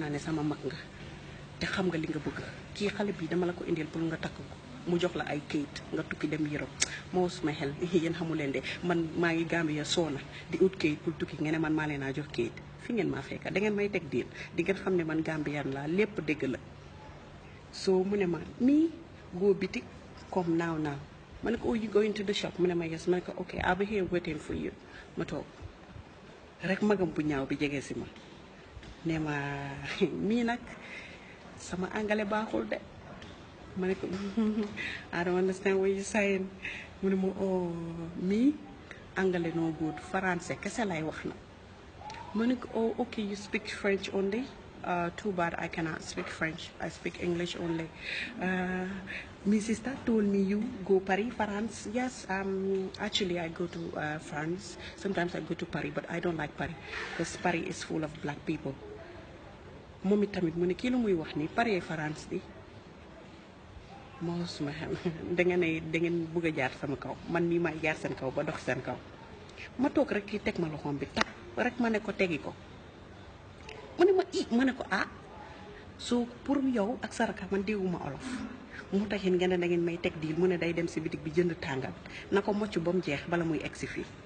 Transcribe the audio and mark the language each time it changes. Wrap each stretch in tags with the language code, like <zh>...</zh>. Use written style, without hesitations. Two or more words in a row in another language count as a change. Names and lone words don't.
<wo>naa ne sama mag nga te xam nga li nga bëgg kii xale bi dama la ko indil pour nga takk ko mu jox la ay kayit nga tukki dem Europe moo suma xel yéen xamu leen de man maa ngi Gambia soona di ut kayit pour tukki ngeen ne man maa leen a jox kayit fi ngeen maa fekka da ngeen may teg diir di ngeen xam ne man Gambian laa lépp dégg la soo mu ne ma nii go bitik comme naaw ma ne ko,</wo> <en>oh, you going to the shop?</en> <wo>Mu ne ma yes. Ma ne ko,</wo> <en>okay, I'll be here waiting for you.</en> <wo>Ma toog rek magam bu ñaaw bi jege si ma ne ma mii nag sama angale baaxul de ma ne ko</wo> <en>I don't understand what you're saying. Mu ne ma, oh,</en> <wo>mii angale</wo> <en>no good,</en> <wo>français kese lay wax na. Ma ne ko,</wo> <en>oh, okay, you speak French only? Too bad I cannot speak French. I speak English only. My sister told me you go Paris, France. Yes, actually I go to France. Sometimes I go to Paris, but I don't like Paris because Paris is full of black people.</en> <wo>Momi tamit mu ne kii lu muy wax ni Paris France di moo suma xam da ngeen bëgg a jaar sama kaw man mii may jaar seen kaw ba dox seen kaw ma toog rek kii teg ma loxoom bi tap rek ma ne ko tegi ko mu ne ma ma ne ko so pour yow ak saraka man dégguma olof mu taxin ngeen da ngeen may teg diil mu ne day dem si bitig bi jënd tàngal na ko mocc ba mu jeex bala muy egsi fii</wo>